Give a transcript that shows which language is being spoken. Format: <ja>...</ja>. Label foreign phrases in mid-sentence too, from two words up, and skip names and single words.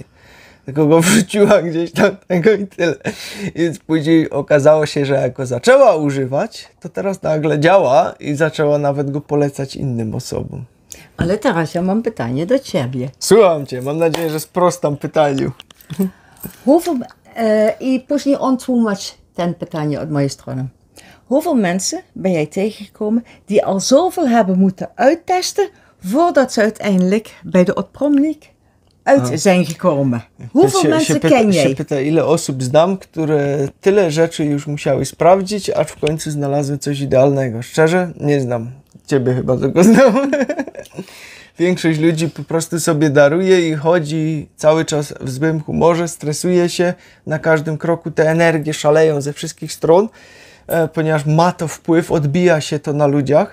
<pl>Tylko go wrzuciła gdzieś tam tego i tyle. Więc później okazało się, że jak go zaczęła używać, to teraz nagle działa i zaczęła nawet go polecać innym osobom. Ale teraz ja mam pytanie do ciebie. Słucham cię, mam nadzieję, że sprostam pytaniu. I później ontwoemać ten pytanie od mojej strony.</pl> <nl>Hoeveel mensen ben jij tegengekomen die al zoveel hebben moeten uittesten voordat ze uiteindelijk bij de odpromnik uit zijn gekomen? Hoeveel mensen ken jij?</nl> <pl>Pyta, ile osób znam, które tyle rzeczy już musiały sprawdzić, aż w końcu znalazły coś idealnego. Szczerze? Nie znam. Ciebie chyba tylko znam. Większość ludzi po prostu sobie daruje i chodzi cały czas w złym humorze, stresuje się, na każdym kroku te energie szaleją ze wszystkich stron, ponieważ ma to wpływ, odbija się to na ludziach.</pl>